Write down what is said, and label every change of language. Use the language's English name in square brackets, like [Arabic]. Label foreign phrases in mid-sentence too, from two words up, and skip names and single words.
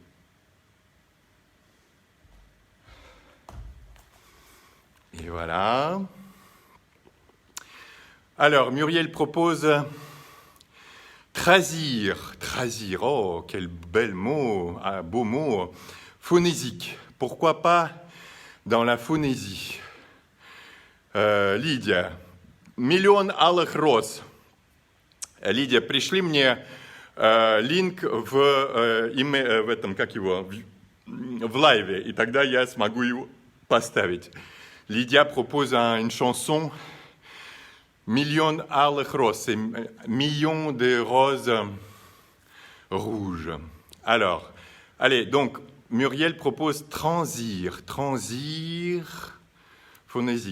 [French] Et voilà. Alors, Muriel propose trasir. Trasir, oh, quel bel mot, un beau mot. Phonésique. Pourquoi pas dans la phonésie? [Russian] Лидия. Миллион алых роз. Лидия, пришли мне линк в этом, как его, в лайве, и тогда я смогу его поставить. [French] Lydia propose une chanson Million alых роз, c'est millions de roses rouges. Alors, allez, donc Muriel propose transir, phonésique.